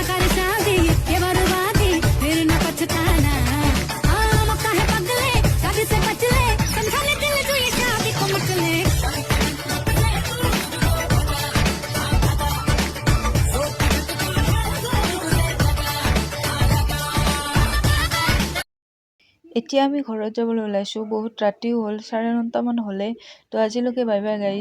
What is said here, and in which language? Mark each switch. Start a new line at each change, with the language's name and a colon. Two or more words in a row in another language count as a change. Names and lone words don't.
Hindi: कर शादी ये बर्बादी फिर न पछताना मौका है पगले शादी से बच ले समझा ले दिल जो ये शादी को मत ले।
Assamese: এতিয়া আমি ঘৰত যাবলৈ ওলাইছোঁ। বহুত ৰাতিও হ'ল, 9:30মান হ'লে। তো আজিলৈকে
English: bye bye guys.